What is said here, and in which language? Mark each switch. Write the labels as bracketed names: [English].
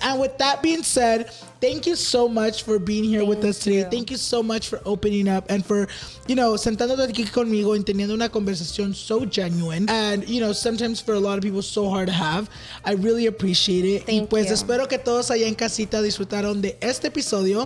[English] And with that being said, thank you so much for being here with us today. Thank you so much for opening up and for, [Spanish] sentándote aquí conmigo y teniendo una conversación [English] so genuine. And, sometimes for a lot of people, so hard to have. I really appreciate it. Thank you. [Spanish] Espero que todos allá en casita disfrutaron de este episodio.